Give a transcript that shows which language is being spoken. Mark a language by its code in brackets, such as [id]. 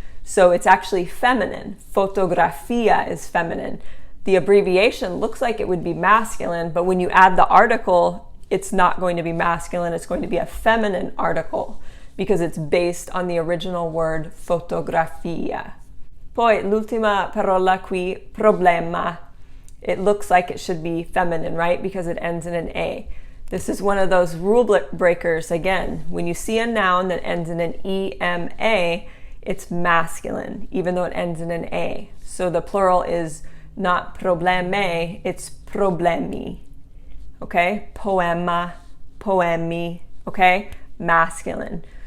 [en] So it's actually feminine. Fotografia is feminine. The abbreviation looks like it would be masculine, but when you add the article, it's not going to be masculine. It's going to be a feminine article because it's based on the original word fotografia. [it] Poi l'ultima parola qui, problema. [en] It looks like it should be feminine, right? Because it ends in an A. This is one of those rule breakers. Again, when you see a noun that ends in an EMA, it's masculine, even though it ends in an A. So the plural is not probleme, it's problemi, okay? Poema, poemi, okay? Masculine.